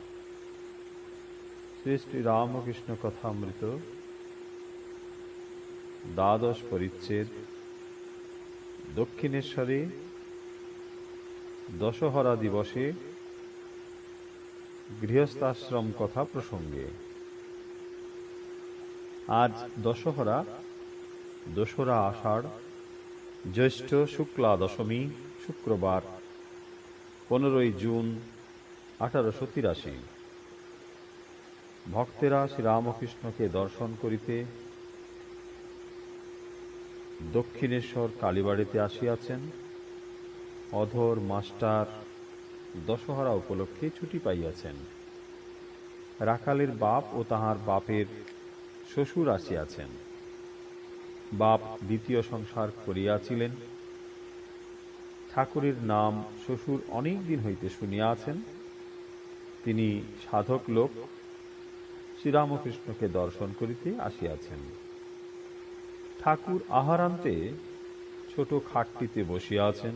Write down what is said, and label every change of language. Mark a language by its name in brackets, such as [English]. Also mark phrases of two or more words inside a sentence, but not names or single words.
[Bangla] শ্রী শ্রী রামকৃষ্ণ কথামৃত দ্বাদশ পরিচ্ছেদ দক্ষিণেশ্বরে দশহরা দিবসে গৃহস্থাশ্রম কথা প্রসঙ্গে। আজ দশহরা দোসরা আষাঢ় জ্যৈষ্ঠ শুক্লা দশমী শুক্রবার 15 জুন 1883। ভক্তেরা শ্রীরামকৃষ্ণ কে দর্শন করিতে দক্ষিণেশ্বর কালীবাড়ীতে আসিয়াছেন। অধর মাস্টার দশহরা উপলক্ষে ছুটি পাইয়াছেন। রাখালের বাপ ও তাহার বাপের শ্বশুর আসিয়াছেন। বাপ দ্বিতীয় সংসার করিয়াছিলেন। ঠাকুরের নাম শ্বশুর অনেক দিন হইতে শুনিয়াছেন। তিনি সাধক লোক শ্রীরামকৃষ্ণ কে দর্শন করিতে আসিয়াছেন। ঠাকুর আহারান্তে ছোট খাটটিতে বসিয়া আছেন।